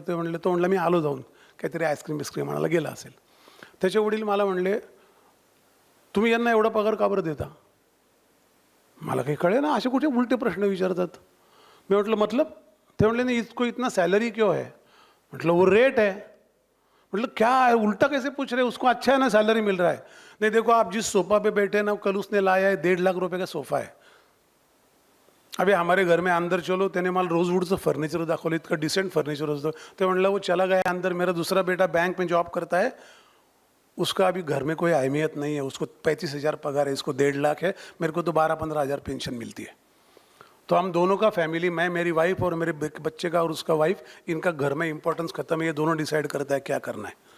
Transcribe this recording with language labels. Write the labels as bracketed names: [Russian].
[Marathi] ते म्हणले, तो म्हणला मी आलो जाऊन, काहीतरी आईस्क्रीम आणायला गेला असेल. त्याचे वडील मला म्हणले, तुम्ही यांना एवढा पगार का बरं देता? मला काही कळे ना, असे कुठे उलटे प्रश्न विचारतात. मी म्हटलं मतलब? ते म्हणले नाही, [Hindi] इसको इतना सैलरी क्यों है? म्हटलं वो रेट है. मतलब क्या है, उल्टा कैसे पूछ रहे? उसको अच्छा है ना, सैलरी मिल रहा है. नहीं देखो आप जिस सोफा पे बैठे ना, कल उसने लाया है 1.5 लाख रुपए का सोफा है. अभी हमारे घर में अंदर चलो, [Marathi] त्याने मला रोजवुडचं फर्निचर दाखवलं, इतकं डिसेंट फर्निचर होतं. ते म्हणलं [Hindi] वो चला गया अंदर, मेरा दूसरा बेटा बैंक में जॉब करता है, उसका अभी घर में कोई अहमियत नहीं है, उसको 35,000 पगार है, इसको 1.5 लाख है, मेरे को तो 12-15 हज़ार पेंशन मिलती है. तो हम दोनों का फैमिली, मैं, मेरी वाइफ और मेरे बच्चे का और उसका वाइफ, इनका घर में इंपॉर्टेंस खत्म है, ये दोनों डिसाइड करता है क्या करना है.